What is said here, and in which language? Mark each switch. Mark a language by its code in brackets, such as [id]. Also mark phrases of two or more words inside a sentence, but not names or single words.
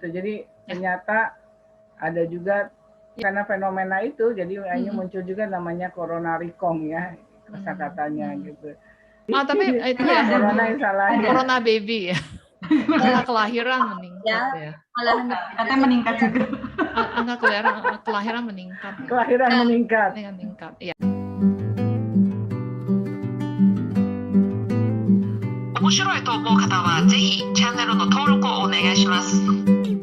[id] Jadi ternyata ada juga karena fenomena itu, jadi hanya muncul juga namanya Corona Rikong ya, kosakatanya gitu. Tapi itu ya corona yang salah. [en] Corona baby ya. [id] Angka kelahiran meningkat ya. Katanya meningkat juga. Angka kelahiran meningkat. Kelahiran meningkat. Meningkat. Iya. [ja] 面白いと思う方はぜひチャンネルの登録をお願いします。